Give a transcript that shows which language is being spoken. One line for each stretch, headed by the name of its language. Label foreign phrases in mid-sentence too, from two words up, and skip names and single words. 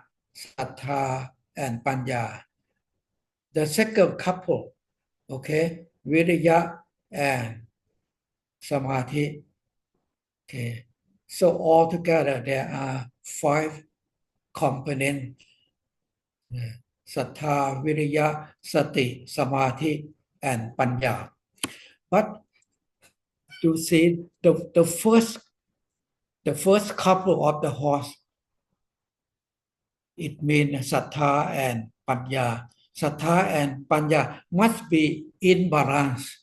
Pali: Sattha and panya.
English: The second couple, okay, viriya and samadhi. Okay. So altogether there are 5 components:
Pali: sattha, viriya, sati, samadhi, and panya.
English: But you see the first couple of the horse, it means sattha and panya. Sattha and panya must be in balance.